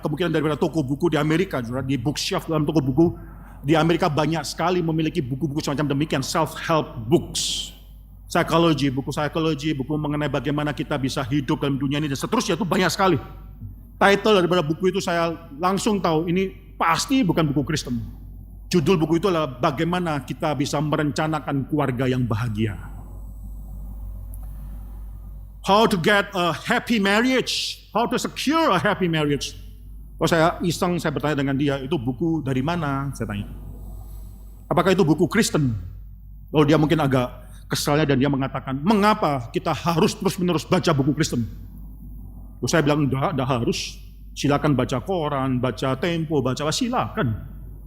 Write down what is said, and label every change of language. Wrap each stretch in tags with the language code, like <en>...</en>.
<id>Kemungkinan dari toko buku di Amerika, di bookshelf dalam toko buku di Amerika banyak sekali memiliki buku-buku semacam demikian, self-help books, buku psikologi, buku mengenai bagaimana kita bisa hidup dalam dunia ini dan seterusnya. Itu banyak sekali. Title daripada buku itu saya langsung tahu ini pasti bukan buku Kristen. Judul buku itu adalah bagaimana kita bisa merencanakan keluarga yang bahagia.</id> <en>How to get a happy marriage. How to secure a happy marriage.</en> <id>Kalau saya iseng, saya bertanya dengan dia, itu buku dari mana? Saya tanya. Apakah itu buku Kristen? Lalu dia mungkin agak kesalnya dan dia mengatakan, mengapa kita harus terus-menerus baca buku Kristen? Lalu saya bilang, enggak harus. Silakan baca koran, baca Tempo, baca silakan.</id>